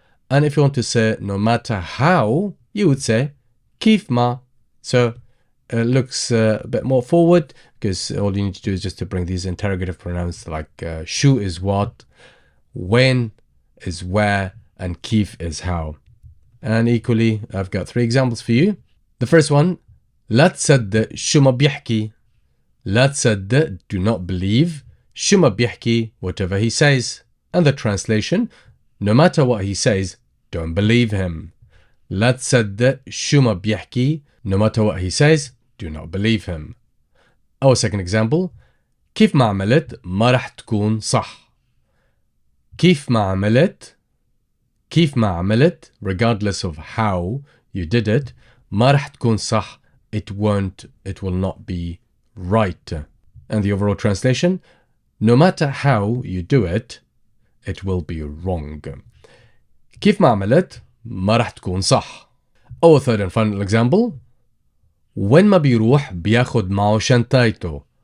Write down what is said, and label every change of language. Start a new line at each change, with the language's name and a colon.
English: And if you want to say no matter how, you would say kif ma. So it looks a bit more forward because all you need to do is just to bring these interrogative pronouns like shu is what, when is where, and kif is how. And equally, I've got 3 examples for you. The first one,
Arabic: لا تصدق شو ما بيحكي. لا تصدق,
English: do not believe.
Arabic: شو ما بيحكي,
English: whatever he says. And the translation, no matter what he says, don't believe him.
Arabic: لا تصدق شو ما بيحكي.
English: No matter what he says, do not believe him. Our second example,
Arabic: كيف ما عملت ما رح تكون صح. كيف ما عملت, كيف ما عملت,
English: regardless of how you did it,
Arabic: ما رح تكون صح,
English: it will not be right. And the overall translation, no matter how you do it, it will be wrong.
Arabic: كيف ما عملت ما رح تكون صح.
English: Our third and final example,
Arabic: وين ما بيروح بياخد معه شنطايته.